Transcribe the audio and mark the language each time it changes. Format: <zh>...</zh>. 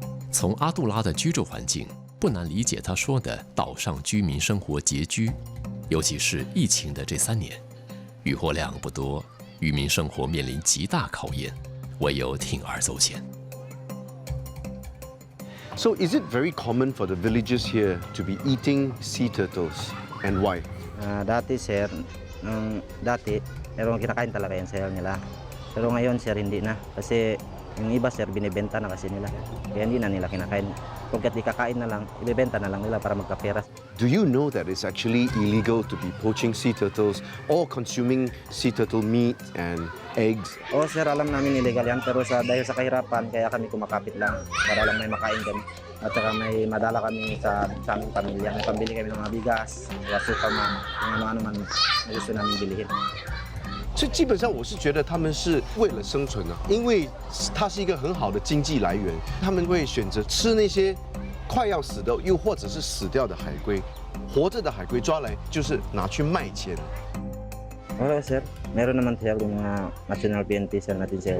<zh>从阿杜拉的居住环境，不难理解他说的岛上居民生活拮据，尤其是疫情的这3年，渔获量不多，渔民生活面临极大考验，唯有铤而走险。</zh> <en>So is it very common for the villagers here to be eating sea turtles, and why?</en> <tl>Dati sir, dati meron kinakain talaga yan sir nila. Pero ngayon sir hindi na kasi yung iba sir binibenta na kasi nila. Kaya hindi na nila kinakain. Kung ikakain na lang, ibebenta na lang nila para magkaperas.</tl> <en>Do you know that it's actually illegal to be poaching sea turtles or consuming sea turtle meat and eggs?</en> <tl>Oo sir, alam namin illegal yan pero dahil sa kahirapan kaya kami kumakapit lang para lang may makain kami. At saka may madala kami sa aming pamilya. May pambili kami ng mga bigas, suka man, kung ano-ano man na gusto namin bilihin.</tl> <zh>所以基本上我是觉得他们是为了生存啊，因为它是一个很好的经济来源，他们会选择吃那些快要死的，又或者是死掉的海龟，活着的海龟抓来就是拿去卖钱。</zh> <tl>Oo sir, meron naman sir yung mga national PNP sir natin sir.</tl>